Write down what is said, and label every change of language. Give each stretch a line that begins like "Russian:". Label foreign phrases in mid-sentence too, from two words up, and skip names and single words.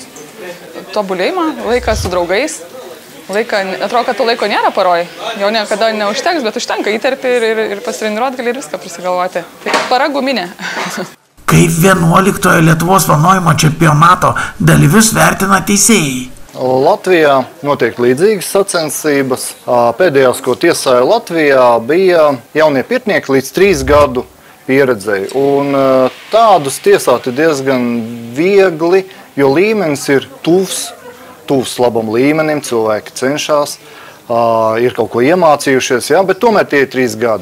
Lithuanian: Tobulėjimą, laiką su draugais, atrodo, kad to laiko nėra paroj, jau niekada neužteks, bet užtenka įterpti ir pasitreniruoti gali ir viską prisigalvoti. Tai para guminė. Kaip 11-ojo Lietuvos vanojimo čempionato dalyvius vertina teisėjai?
Latvian: Latvijā notiek līdzīgas sacensības. Pēdējās, ko tiesāja Latvijā, bija jaunie pirtnieki līdz 3 gadu pieredzēji. Un tādus tiesāt ir diezgan viegli, jo līmenis ir tuvs labam līmenim, cilvēki cenšas, ir kaut ko iemācījušies, jā, bet tomēr tie ir 3 gadi.